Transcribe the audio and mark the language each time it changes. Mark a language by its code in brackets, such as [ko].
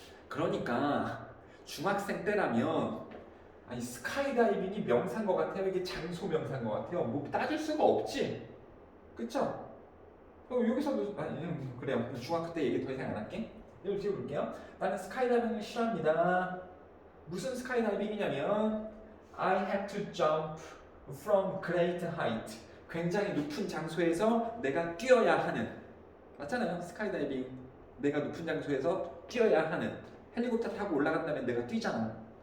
[ko] 그러니까 중학생 때라면 아니 스카이다이빙이 명사인 것 같아요. 이게 장소 명사인 것 같아요. 뭐 따질 수가 없지. 그쵸? 여기서도 그래요. 중학교 때 얘기 더 이상 안 할게. 여기 찍어볼게요. 나는 스카이다이빙을 싫어합니다. 무슨 스카이다이빙이냐면 [en] I have to jump from great height. [ko] 굉장히 높은 장소에서 내가 뛰어야 하는. 맞잖아요. 스카이다이빙. 내가 높은 장소에서 뛰어야 하는. 헬리콥터 타고 올라간다면 내가 뛰잖아.